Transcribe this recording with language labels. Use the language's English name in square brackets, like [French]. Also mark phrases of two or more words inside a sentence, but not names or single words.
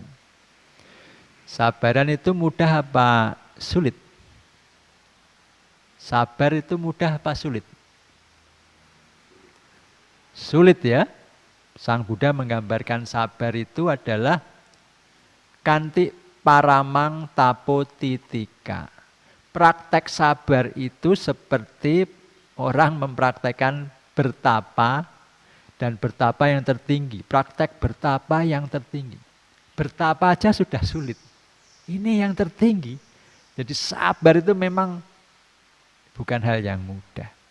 [Indonesian] Sabaran itu mudah apa sulit? Sabar itu mudah apa sulit? Sulit ya. Sang Buddha menggambarkan sabar itu adalah [Pali] kanti paramang tapo titika. [Indonesian] Praktek sabar itu seperti orang mempraktekkan bertapa, dan bertapa yang tertinggi, praktek bertapa yang tertinggi. Bertapa aja sudah sulit. Ini yang tertinggi. Jadi sabar itu memang bukan hal yang mudah.